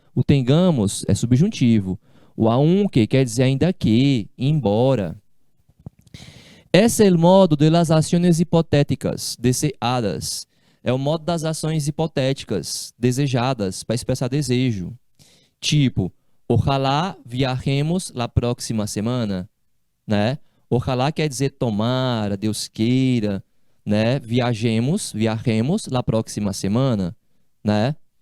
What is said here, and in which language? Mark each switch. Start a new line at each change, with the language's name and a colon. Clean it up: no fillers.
Portuguese: O tengamos é subjuntivo. O aunque quer dizer ainda que, embora. Esse é o modo de las ações hipotéticas deseadas. É o modo das ações hipotéticas desejadas para expressar desejo.
Spanish: Tipo, ojalá viajemos la próxima semana, né?
Portuguese: Ojalá quer dizer tomara, Deus queira, né?
Spanish: Viajemos la próxima semana, né?